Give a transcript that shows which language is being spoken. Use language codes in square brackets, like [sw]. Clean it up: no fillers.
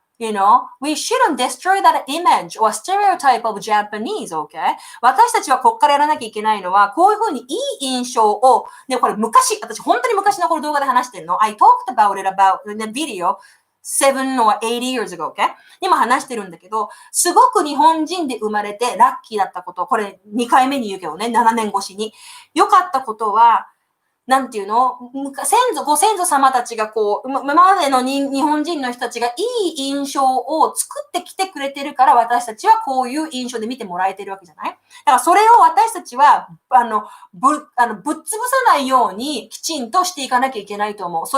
[en] You know, we shouldn't destroy that image or stereotype of Japanese, okay? [ja] 私たちはこっからやらなきゃいけないのは、こういう風にいい印象を、ね、これ私本当に昔のこの動画で話してるの。 [en] I talked about it about in a video.7 or 8 years ago, okay? [ja] にも話してるんだけど、すごく日本人で生まれてラッキーだったこと、これ2回目に言うけどね、7年越しに。良かったことは、なんていうのご先祖様たちが今までの日本人の人たちがいい印象を作ってきてくれてるから私たちはこういう印象で見てもらえてるわけじゃないだからそれを私たちは、ぶっ潰さないようにきちんとしていかなきゃいけないと思う。